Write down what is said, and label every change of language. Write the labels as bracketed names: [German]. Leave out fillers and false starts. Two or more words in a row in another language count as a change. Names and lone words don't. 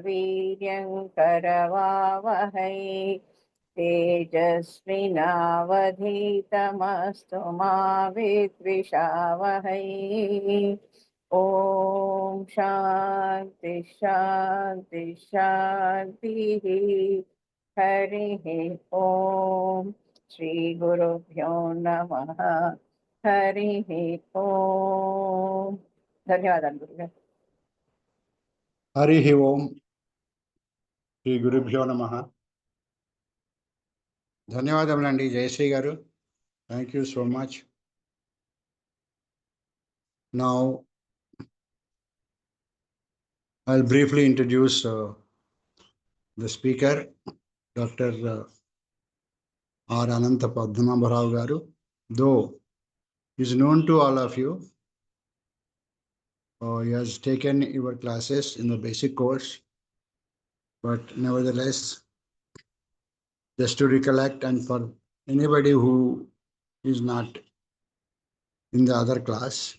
[Sanskrit] वीर्यङ्करवावहै तेजस्विनावधीतमस्तु मा विद्विषावहै ॐ शान्ति शान्ति शान्तिः हरिः ॐ श्रीगुरुभ्यो नमः हरिः ॐ [Telugu] ధన్యవాదాలు గురుగారు [Sanskrit] हरि ओम श्री गुरुभ्यो नमः [Telugu] ధన్యవాదములండి జయశ్రీ గారు. [English] Thank you so much. Now I'll briefly introduce the speaker, Dr. R. Ananta Padmanabha Rao garu. Though he is known to all of you, he has taken your classes in the basic course, but nevertheless, just to recollect, and for anybody who is not in the other class,